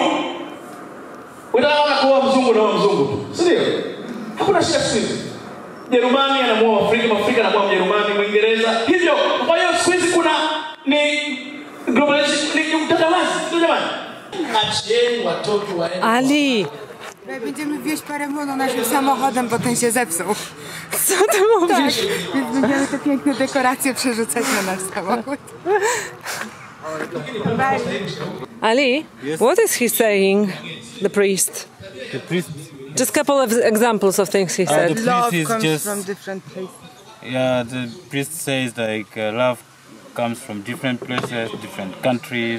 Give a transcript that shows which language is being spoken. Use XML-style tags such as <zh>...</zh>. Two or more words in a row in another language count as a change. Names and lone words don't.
<sw>Unataka kuoa mzungu na mzungu, sio? Hakuna shida sisi. Jerumani anamuoa Afrika, Afrika anamuoa Mjerumani, Mwingereza. Hivyo, kwa hiyo siku hizi kuna ni globalization, ni utandawazi, ndio jamani. Achieni watoto waende. Ali!</sw> <pl>Będziemy wieźć parę młodą naszym samochodem, bo ten się zepsuł. Co ty mówisz? Tak, więc będziemy te piękne dekoracje przerzucać na nasz samochód.</pl> <en>Ali, yes. What is he saying, the priest? The priest? Just a couple of examples of things he said. The Love priest is comes just, from different places. Yeah, the priest says like love comes from different places, different countries.</en>